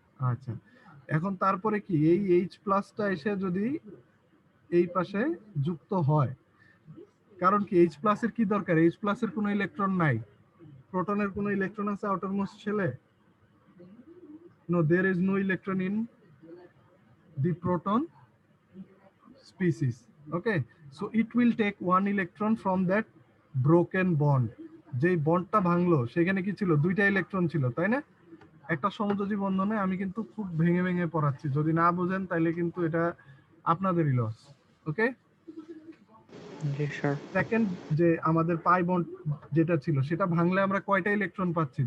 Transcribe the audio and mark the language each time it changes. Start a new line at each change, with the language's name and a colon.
Bangla: আচ্ছা, এখন তারপরে কি, এই H+টা এসে যদি এই পাশে যুক্ত হয়, কারণ কি H+ এর কি দরকার? H+ এর কোনো ইলেকট্রন নাই, প্রোটনের কোনো ইলেকট্রন আছে outermost শেলে?
English: No, there is no electron in the proton species. Okay, so it will take one electron from that broken bond.
Bangla: যেই বন্ডটা ভাঙলো সেখানে কি ছিল? দুইটা ইলেকট্রন ছিল, তাই না? একটা সমযোজী বন্ধনে, আমি কিন্তু খুব ভেঙে ভেঙে পড়াচ্ছি, যদি না বুঝেন তাহলে কিন্তু এটা আপনাদেরই লস।
English: okay,
Bangla: জি স্যার। সেকেন্ড যে আমাদের পাই বন্ড যেটা ছিল, সেটা ভাঙলে আমরা কয়টা ইলেকট্রন পাচ্ছি?